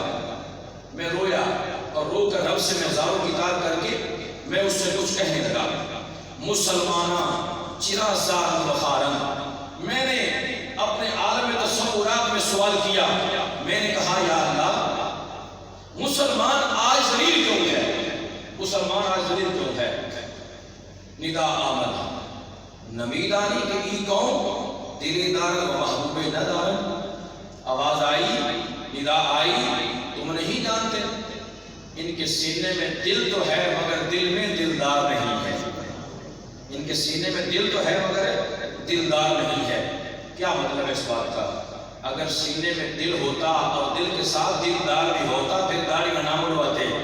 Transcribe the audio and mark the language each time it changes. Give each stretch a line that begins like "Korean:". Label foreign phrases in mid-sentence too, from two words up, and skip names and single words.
Urdu: میں رویا اور رو کر رب سے میں زاروں کی تار کر کے میں اس سے کچھ کہنے لگا۔
Persian: مسلمانہ چرا زار بخارن،
Urdu: میں نے اپنے عالم تصورات میں سوال کیا، میں نے کہا یا اللہ مسلمان آج ذلیل کیوں ہے؟ مسلمان آج ذلیل کیوں ہے؟
Persian: ندا آمد نمیدانی کے ای قوم دل دار و محبوب ندارن،
Urdu: آواز آئی، ندا آئی، تم نہیں جانتے ان کے سینے میں دل تو ہے مگر دل میں دلدار نہیں ہے۔ ان کے سینے میں دل تو ہے مگر دلدار نہیں ہے۔ کیا مطلب ہے اس بات کا؟ اگر سینے میں دل ہوتا اور دل کے ساتھ دلدار بھی ہوتا پھر داڑھی کا نام اڑواتے۔